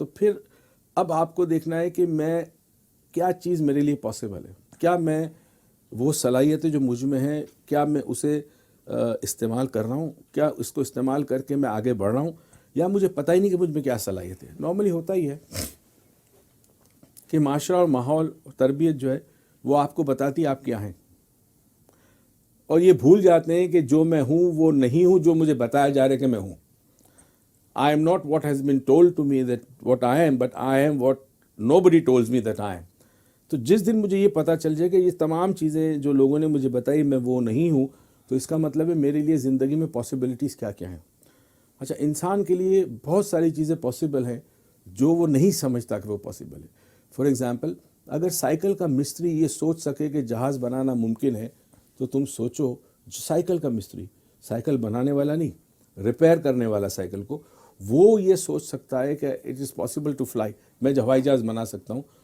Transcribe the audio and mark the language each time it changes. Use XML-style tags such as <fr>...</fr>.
<ur>تو پھر اب آپ کو دیکھنا ہے کہ میں کیا چیز میرے لیے پاسبل ہے, کیا میں وہ صلاحیتیں جو مجھ میں ہیں کیا میں اسے استعمال کر رہا ہوں, کیا اس کو استعمال کر کے میں آگے بڑھ رہا ہوں, یا مجھے پتہ ہی نہیں کہ مجھ میں کیا صلاحیت ہے. نارملی ہوتا ہی ہے کہ معاشرہ اور ماحول اور تربیت جو ہے وہ آپ کو بتاتی ہے آپ کیا ہیں, اور یہ بھول جاتے ہیں کہ جو میں ہوں وہ نہیں ہوں جو مجھے بتایا جا رہا ہے کہ میں ہوں.</ur> <en>I am not what has been told to me that what I am, but I am what nobody tells me that I am.</en> <ur>تو جس دن مجھے یہ پتہ چل جائے کہ یہ تمام چیزیں جو لوگوں نے مجھے بتائی میں وہ نہیں ہوں, تو اس کا مطلب ہے میرے لیے زندگی میں پاسبلٹیز کیا کیا ہیں. اچھا, انسان کے لیے بہت ساری چیزیں پاسبل ہیں جو وہ نہیں سمجھتا کہ وہ پاسبل ہے. فار ایگزامپل, اگر سائیکل کا مستری یہ سوچ سکے کہ جہاز بنانا ممکن ہے, تو تم سوچو سائیکل کا مستری, سائیکل بنانے والا نہیں, ریپیئر کرنے والا سائیکل کو, وہ یہ سوچ سکتا ہے کہ</ur> <en>it is possible to fly,</en> <ur>میں ہوائی جہاز بنا سکتا ہوں.</ur>